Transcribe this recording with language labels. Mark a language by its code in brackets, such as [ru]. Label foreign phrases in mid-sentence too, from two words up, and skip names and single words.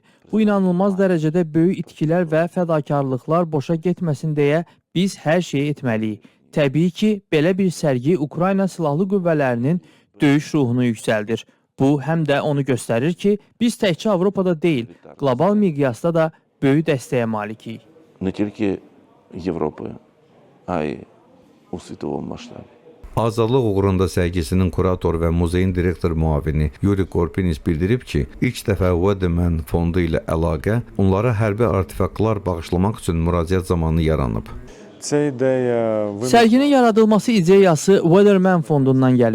[az] Bu inanılmaz dərəcədə böyük itkilər və fədakarlıqlar boşa getməsin deyə biz hər şeyi etməliyik. Təbii ki, belə bir sərgi Ukrayna Silahlı Qüvvələrinin döyüş ruhunu yüksəldir. Bu, həm də onu göstərir ki, biz təkcə Avropada deyil, qlobal miqyasda da böyük dəstəyə malikik. [uk] Не тільки Європи, а й у світовому масштабі. [az] Azadlıq uğrunda sərgisinin kurator və muzeyin direktor müavini Yuri Korpinis bildirib ki, ilk dəfə Wedeman fondu ilə əlaqə onlara hərbi artefaktlar bağışlamaq üçün müraciət zamanı yaranıb. Sərginin yaradılması ideyası Wedeman fondundan gəlib.